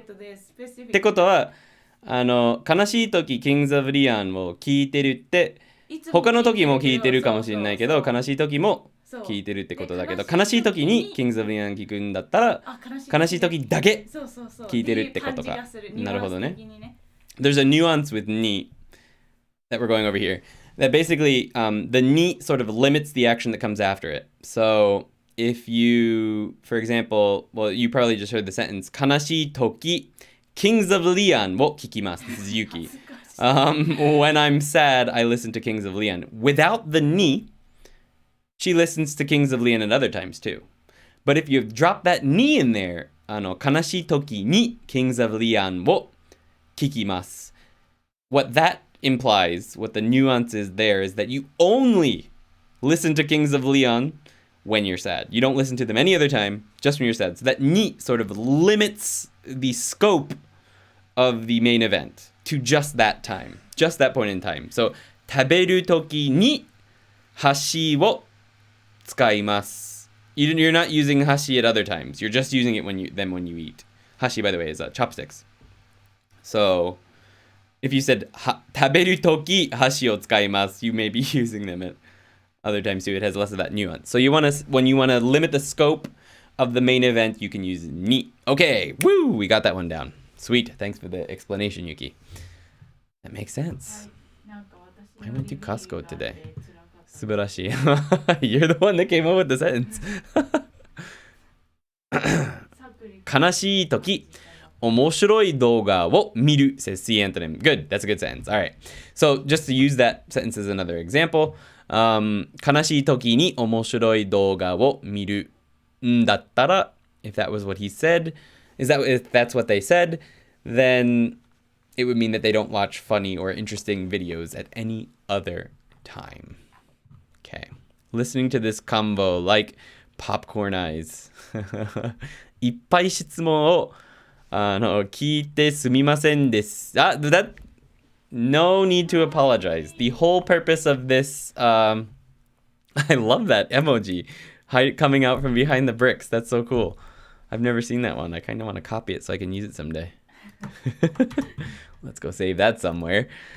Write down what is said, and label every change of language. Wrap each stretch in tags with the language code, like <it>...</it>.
<ja>ってことは悲しい時キングズ・オブ・リアンを聞いてるって他の時も聞いてるかもしれないけど悲しい時も聞いてるってことだけど悲しい時にキングズ・オブ・リアン聞くんだったら悲しい時だけ聞いてるってことか。なるほどね。</ja> <en>There's a nuance with ni that we're going over here. That basically, the ni sort of limits the action that comes after it. So if you, for example, well, you probably just heard the sentence,</en> <ja>悲しい時、Kings of Leon を聞きます。</ja> <en>This is Yuki. When I'm sad, I listen to Kings of Leon. Without the ni, she listens to Kings of Leon at other times too. But if you drop that ni in there,</en> <ja>悲しい時に Kings of Leon を聞きます。</ja> <en>What that implies, what the nuance is there, is that you only listen to Kings of Leon when you're sad. You don't listen to them any other time, just when you're sad. So that ni sort of limits the scope of the main event to just that time, just that point in time.</en> <ja>So 食べるときに箸を使います.</ja> <en>You're not using hashi at other times. You're just using it when you eat. Hashi, by the way, is chopsticks. So if you said</en> <ja>食べるとき箸を使います,</ja> <en>you may be using them at other times too. It has less of that nuance. So when you want to limit the scope of the main event, you can use ni. Okay, woo, we got that one down. Sweet. Thanks for the explanation, Yuki. That makes sense. I went to Costco today. Subarashi. You're the one that came up with the sentence.</en> <ja>悲しいとき、面白い動画を見る,</ja> <en>says C. antonym. Good. That's a good sentence. All right. So just to use that sentence as another example,</en> <ja>悲しいときに面白い動画を見るんだったら,</ja> <en>if that was what he said, if that's what they said, then it would mean that they don't watch funny or interesting videos at any other time. Okay. Listening to this combo like popcorn eyes.</en> <ja>いっぱい質問を聞いてすみませんです。</ja> <en>No need to apologize. The whole purpose of this, I love that emoji coming out from behind the bricks. That's so cool. I've never seen that one. I kind of want to copy it so I can use it someday. Let's go save that somewhere.</en>